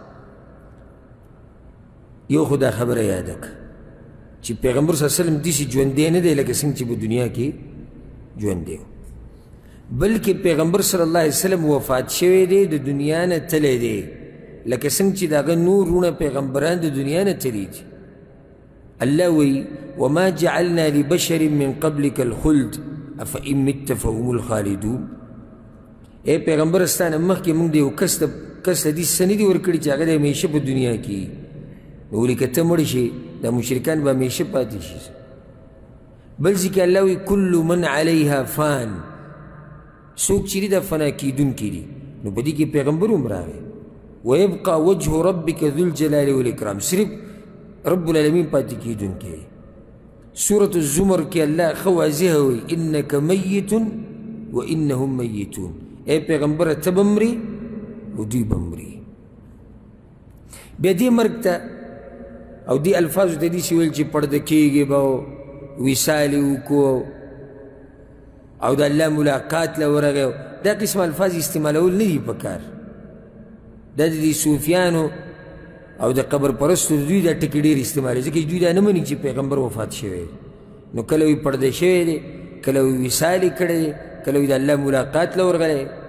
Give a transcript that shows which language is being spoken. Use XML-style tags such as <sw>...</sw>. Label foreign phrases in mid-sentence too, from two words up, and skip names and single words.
<ps>یو خو دا خبره یاده که چې پیغمبر</ps> <ar>صلی الله علیه وسلم</ar> <ps>داسې ژوندی نه دی لکه څنګه چې په دنیا کې ژوندی و بلکې پیغمبر</ps> <ar>صلی الله علیه وسلم</ar> <ps>وفات شوی دی د دنیا نه تلی دی لکه څنګه چې د هغه نور وروڼه پیغمبران د دنیا نه تلي دي الله وی</ps> <ar>وما جعلنا لبشر من قبلك الخلد افئن مت فهم الخالدون</ar> <ps>ای پیغمبر ستانه مخکې موږ د یو کس ته دې څه نه دي ورکړي چې هغه د همیشه په دنیا کې نو ولې که ته مړ شي دا مشرکان به همیشه پاتې شي بل ځای کې الله وی</ps> <ar>کل من علیها فان</ar> <ps>څوک چې دي دا فنا کېدونکي دي نو په دې کې پیغمبر هم راغی</ps> <ar>ويبقى وجه ربك ذو الجلال والإكرام</ar> <ps>صرف</ps> <ar>رب العالمين</ar> <ps>پاتې کېدونکی سورة الزمر کې الله ښه واضحه وی</ps> <ar>انک میت وانهم میتون</ar> <ps>ای پیغمبره ته به مري او دوی به مري بیا دې مرګ ته او دې الفاظو ته داسې ویل چې پړده کېږي به وصال یې وکړو او د الله ملاقات له ورغی دا قسم الفاظ استعمالول نه دي په کار دا د دې صوفیانو او د قبر پرستو دوی دا ټکي ډېر استعمالوي ځکه چې دوی دا نه مني چې پیغمبر وفات شوی دی نو کله وی پړده شوی دی کله وی وصال یې کړی دی کله وی د الله ملاقات له ورغلی</ps>